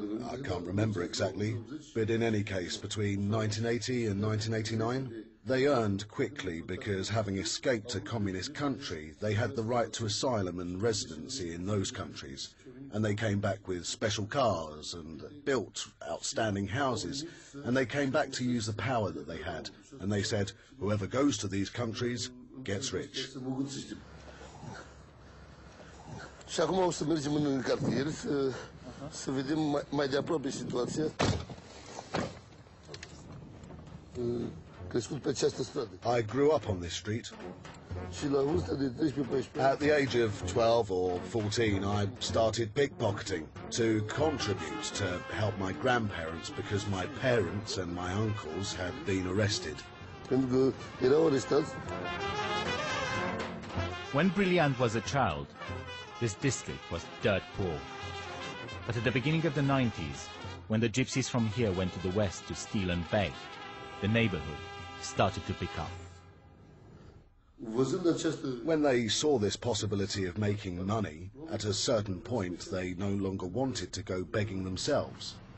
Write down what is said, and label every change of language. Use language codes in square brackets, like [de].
[en] I can't remember exactly, but in any case, between 1980 and 1989, they earned quickly because, having escaped a communist country, they had the right to asylum and residency in those countries. And they came back with special cars and built outstanding houses. And they came back to use the power that they had. And they said, whoever goes to these countries gets rich. [ro] Și acum o să mergem în cartier să vedem mai de aproape situația. Crescut pe această stradă. [en] I grew up on this street. [ro] Și la vârsta de 13-14. [en] At the age of 12 or 14, I started pickpocketing to contribute to help my grandparents because my parents and my uncles had been arrested. [ro] Pentru că erau arestați. [en] When Brilliant was a child, this district was dirt poor. But at the beginning of the 90s, when the gypsies from here went to the west to steal and beg, the neighborhood started to pick up. When they saw this possibility of making money, at a certain point they no longer wanted to go begging themselves.